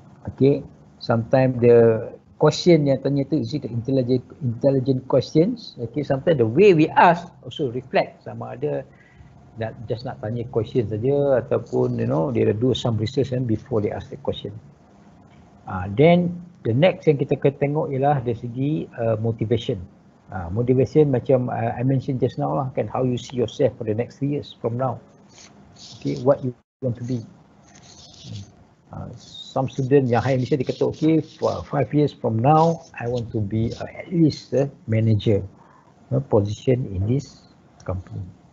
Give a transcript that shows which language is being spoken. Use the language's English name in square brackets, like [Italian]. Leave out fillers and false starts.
[English] Okay, sometimes the question [Malay] yang tanya tu [English] is it the intelligent questions. Okay, sometimes the way we ask also reflect [Malay] sama ada [English] just [Malay] nak tanya [English] question [Malay] saja ataupun [English] they do some research before they ask the question. Then The next [Malay] yang kita kena tengok ialah dari segi motivation. [English] Motivation [Malay] macam [English] I mentioned just now [Malay] lah kan, [English] how you see yourself for the next 3 years from now. Okay, what you want to be. Some student [Malay] yang [English] high initial [Malay] dia kata [English] okay, for 5 years from now I want to be at least a manager position in this company.